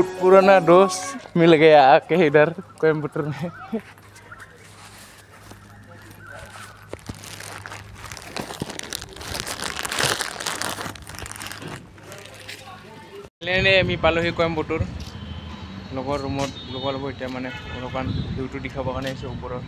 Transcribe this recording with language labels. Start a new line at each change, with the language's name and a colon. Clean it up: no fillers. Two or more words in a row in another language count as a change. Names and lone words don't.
Hindi: पुराना दोस्त मिल गया आके इधर कोयम्बटूर में।
Assamese: আমি পালোহি কোয়ম্বটুৰ লগৰ ৰুমত লগৰ এতিয়া মানে অলপমান ভিউটো দেখাবৰ কাৰণে আহিছোঁ ওপৰত।